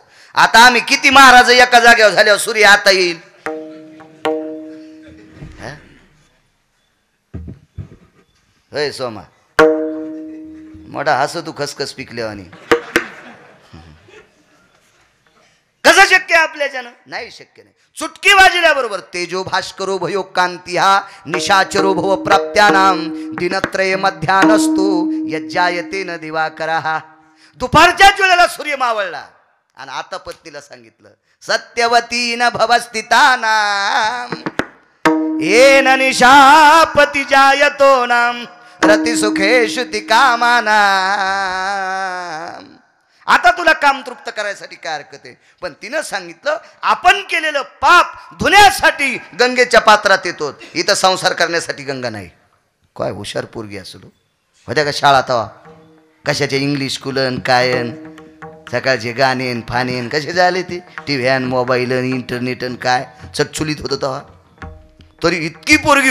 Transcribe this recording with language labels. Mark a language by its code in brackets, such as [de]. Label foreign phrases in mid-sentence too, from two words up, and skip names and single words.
[mr] आता आम्ही किती महाराज एका जागेवर झाल्यावर सूर्य आता येईल? होय सोमा, मोठा हसं तू खसखस पिकल्यावानी. कसं शक्य आपल्याच्यानं? नाही शक्य नाही. चुटकी वाजल्याबरोबर [sa] तेजो भास्करो भयो कांती हा निशाचरो भव प्राप्त्यानाम दिनत्रय मध्यानस्तु यज्जायते न दिवाकरा. [mr] दुपारच्याच वेळेला सूर्य मावळला आणि आता पत्नीला सांगितलं [sa] सत्यवती न भवस्थितानाम येन निशापती जायतो नाम रती सुखेषु ति कामानाम. [mr] आता तुला काम तृप्त करायसाठी काय हरकत आहे? पण तिनं सांगितलं आपण केलेलं पाप धुण्यासाठी गंगेच्या पात्रात येतो. इथं संसार करण्यासाठी गंगा नाही. काय हुशार पोरगी असलो होत्या का शाळा तवा कशाचे इंग्लिश स्कूलन कायन सकाळचे गाणेन फानेन कसे झाले ते [en] TV mobile internet [mr] काय चटचुलीत होतं तेव्हा तरी इतकी पोरगी